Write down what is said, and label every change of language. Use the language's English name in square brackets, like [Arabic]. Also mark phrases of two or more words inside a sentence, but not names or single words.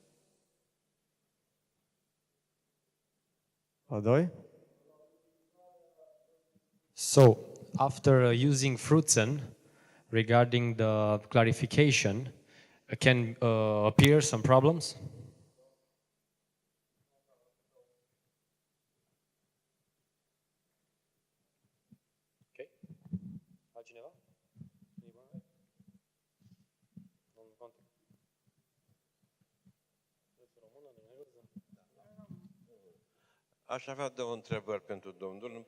[English] Odoi? So, after using Frutzen, regarding the clarification, can appear some problems? Okay. [Romanian] Altcineva? Aș avea două întrebări pentru domnul.